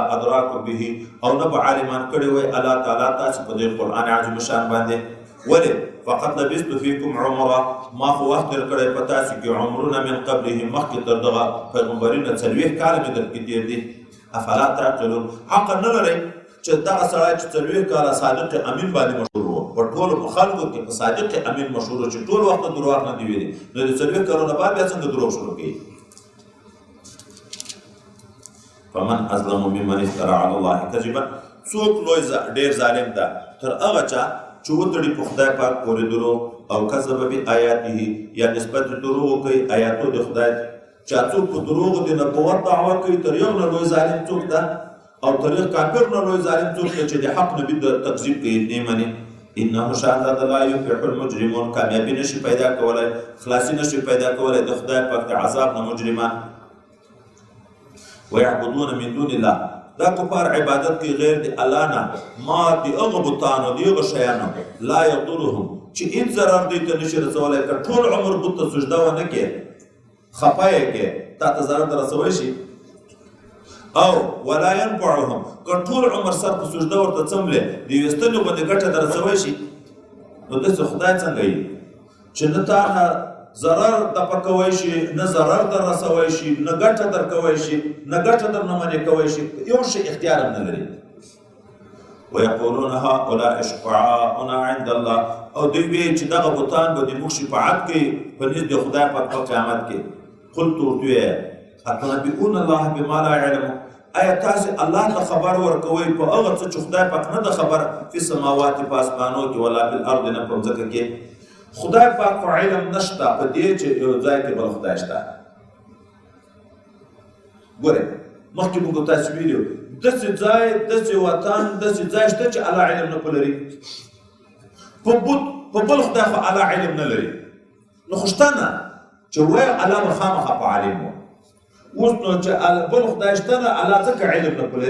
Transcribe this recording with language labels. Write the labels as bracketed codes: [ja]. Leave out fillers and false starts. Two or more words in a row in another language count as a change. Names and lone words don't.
[ps] ادراکم به او نه به عالمان کړی وای الله تعالی تاسې په دې قرآن عظیم شان باندې ولې فقط [ar] لبثت فیکم عمره [ps] ما خو وخت تېر کړی په تاسې کې عمرونه [ar] من قبله [ps] مخکې تر دغه پیغمبري نه 40 کاله مې درکې تېر دي [ar] افلا تعقلون [ps] عقل نه لرئ چې دغه سړی چې 40 کاله صادق امین باندې مشهور و په ټولو په خلکو کې په صادق امین مشهور و چې ټول وخت دروغ نه دي ویلي نو د 40 کالو نه بعد بیا څنګه دروغ شروع کوي. [ar] فمن اظلم ممن افترى على الله كذبا [ps] څوک لوی ډېر ظالم ده تر هغه چا چې وتړي په خدای پاک پورې دروغ او [ar] کذب بآیاته [ps] یا نسبت دروغ کوي آیاتو د خدای چا څوک په دروغ د نبوت دعوه کوي تر یو نه لوی ظالم څوک ده او تر یو کافر نه لوی ظالم څوک ده چې د حق نبي تکذیب کوي نه مني. [ar] انه شاهد لا يفلح المجرمون [ps] کامیابی نشي پیدا کولای خلاصي نشي پیدا کولای د خدای پاک د عذاب نه مجرمان. [ar] ويعبدون من دون الله [ps] دا کفار عبادت کی غیر دی الله نه ما دی هغه بتانو دی هغه شیانو [ar] لا یضرهم [ps] چې هیڅ ضرر دی ته نشي رسولی که ټول عمر بت سجده ونه کې خفه یې کې تا ته ضرر در رسولی شي او [ar] ولا ينفعهم [ps] که ټول عمر سر په سجده ورته څملې د یوې ستنې غوندې ګټه در رسوی شي نو داسې خدای څنګه وي چې نه تا نه ضرر دفع کوی شي نه ضرر در رسوی شي نه ګټه در کوی شي نه ګټه در نه منې کوی شي یو شی اختیار هم نه لري [ar] ويقولون هؤلاء شفعاؤنا عند الله [ps] او دوی وایي چې دغه بتان به د موږ شفاعت کوي په نزد د خدای پاک په قیامت کې قلت ورته ووایه [ar] اتنبئون الله بما لا يعلمون [ps] آیا تاسې الله ته خبر ورکوئ په هغه څه چې خدای پاک نه ده خبر [ar] فی السماوات [ps] په اسمانو کې [ar] ولا فی الارض [ps] نه په ځمکه کې خدای پاک خو علم نشته په دې چې یو ځای کې بل خدای شته ګورئ مخکې موږ تاسو ویلو داسې ځای داسې وطن داسې ځای شته چې الله علم نه په لري په بل خدای خو الله علم نه لري نو خو شته نه چې وایي الله به خامخا په عالم و اوس نو چې بل خدای شته نه الله ځکه علم نه په